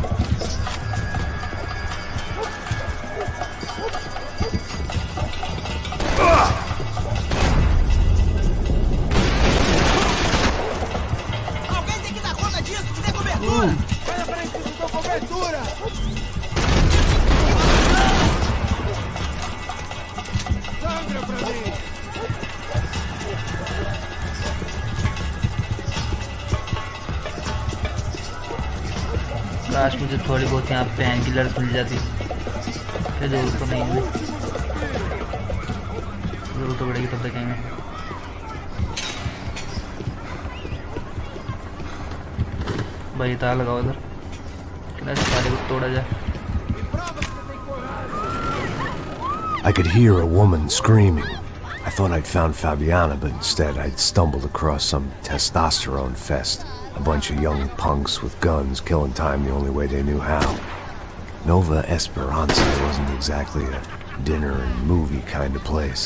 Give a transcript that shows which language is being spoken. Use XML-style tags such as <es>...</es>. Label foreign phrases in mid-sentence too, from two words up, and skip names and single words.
<pt>Alguém tem que dar conta disso, me dê cobertura! Vai na frente, eu dou cobertura! Sangra pra mim!</pt> <hi>काश मुझे थोड़ी बहुत यहाँ पेन किलर मिल जाती, फिर जरूरत तो नहीं है, जरूरत तो पड़ेगी तब देखेंगे। भाई तार लगाओ इधर, कितना सारे को तोड़ा जाए।</hi> <en>I could hear a woman screaming. I thought I'd found Fabiana, but instead I'd stumbled across some testosterone fest. A bunch of young punks with guns killing time the only way they knew how. Nova Esperanca wasn't exactly a dinner and movie kind of place.</en>